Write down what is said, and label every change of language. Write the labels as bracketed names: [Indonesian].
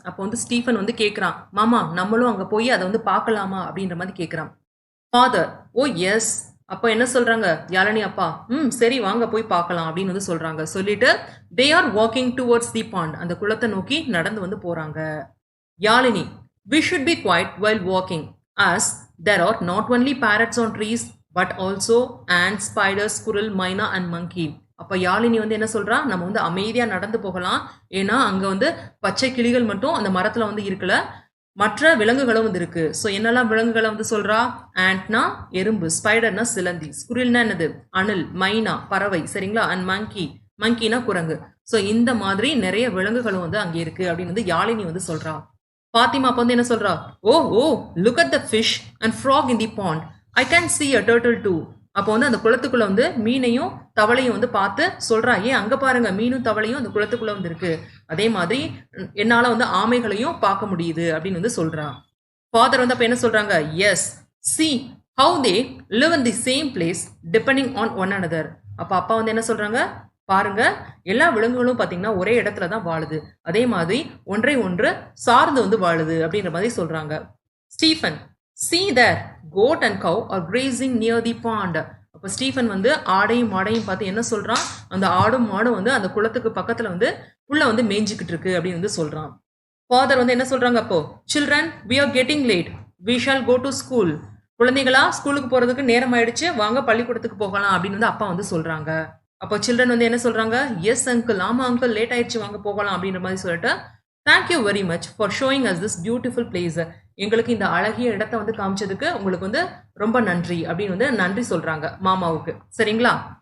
[Tamil] அப்போ வந்து ஸ்டீஃபன் வந்து கேட்குறான், மாமா நம்மளும் அங்கே போய் அதை வந்து பார்க்கலாமா அப்படின்ற மாதிரி கேட்குறான். [English] Father, oh yes. [Tamil] அப்போ என்ன சொல்றாங்க யாழினி அப்பா? சரி வாங்க போய் பார்க்கலாம் அப்படின்னு வந்து சொல்றாங்க. சொல்லிட்டு [English] They are walking towards the pond. [Tamil] அந்த குளத்தை நோக்கி நடந்து வந்து போறாங்க. [English] Yazhini, we should be quiet while walking as there are not only parrots on trees but also ants, spiders, squirrel, myna and monkey. [Tamil] அப்ப யாழினி வந்து என்ன சொல்றா? நம்ம வந்து அமைதியா நடந்து போகலாம், ஏன்னா அங்க வந்து பச்சை கிளிகள் மட்டும் அந்த மரத்துல வந்து இருக்கல, மற்ற விலங்குகளும் வந்து இருக்கு. ஸோ என்னெல்லாம் விலங்குகளை வந்து சொல்றா? ஆண்ட்னா எறும்பு, ஸ்பைடர்னா சிலந்தி, ஸ்குரில்னா என்னது? அணில், மைனா பறவை, சரிங்களா? அண்ட் மங்கி, மங்கினா குரங்கு. ஸோ இந்த மாதிரி நிறைய விலங்குகளும் வந்து அங்கே இருக்கு அப்படின்னு வந்து யாழினி வந்து சொல்றா. ஃபாத்திமா அப்ப வந்து என்ன சொல்றா? [English] Oh oh look at the fish and frog in the pond, I can see a turtle too. [Tamil] அப்போ வந்து அந்த குளத்துக்குள்ள வந்து மீனையும் தவளையும் வந்து பார்த்து சொல்றா, ஏன் அங்க பாருங்க மீனும் தவளையும் அந்த குளத்துக்குள்ள வந்து இருக்கு, அதே மாதிரி என்னால வந்து ஆமைகளையும் பார்க்க முடியுது அப்படின்னு வந்து சொல்றா. ஃபாதர் வந்து அப்ப என்ன சொல்றாங்க? [English] Yes, see how they live in the same place depending on one another. [Tamil] அப்ப அப்பா வந்து என்ன சொல்றாங்க? பாருங்க எல்லா விலங்குகளும் பாத்தீங்கன்னா ஒரே இடத்துல தான் வாழுது, அதே மாதிரி ஒன்றை ஒன்று சார்ந்து வந்து வாழுது அப்படின்ற மாதிரி சொல்றாங்க. [English] Stephen, see there goat and cow are grazing near the pond. [Tamil] அப்ப ஸ்டீஃபன் வந்து ஆடையும் மாடையும் பார்த்து என்ன சொல்றான்? அந்த ஆடும் மாடும் வந்து அந்த குளத்துக்கு பக்கத்துல வந்து உள்ள வந்து மேய்ஞ்சிக்கிட்டு இருக்கு அப்படின்னு வந்து சொல்றான். ஃபாதர் வந்து என்ன சொல்றாங்க அப்போ? [English] Children, we are getting late, we shall go to school. [Tamil] குழந்தைகளா ஸ்கூலுக்கு போறதுக்கு நேரம் ஆயிடுச்சு, வாங்க பள்ளிக்கூடத்துக்கு போகலாம் அப்படின்னு வந்து அப்பா வந்து சொல்றாங்க. அப்போ சில்ட்ரன் வந்து என்ன சொல்றாங்க? [English] yes uncle, [Tamil] ஆமா அங்கிள் லேட் ஆயிடுச்சு வாங்க போகலாம் அப்படின்ற மாதிரி சொல்லிட்டு [English] Thank you very much for showing us this beautiful place. [Tamil] எங்களுக்கு இந்த அழகிய இடத்தை வந்து காமிச்சதுக்கு உங்களுக்கு வந்து ரொம்ப நன்றி அப்படின்னு வந்து நன்றி சொல்றாங்க மாமாவுக்கு, சரிங்களா?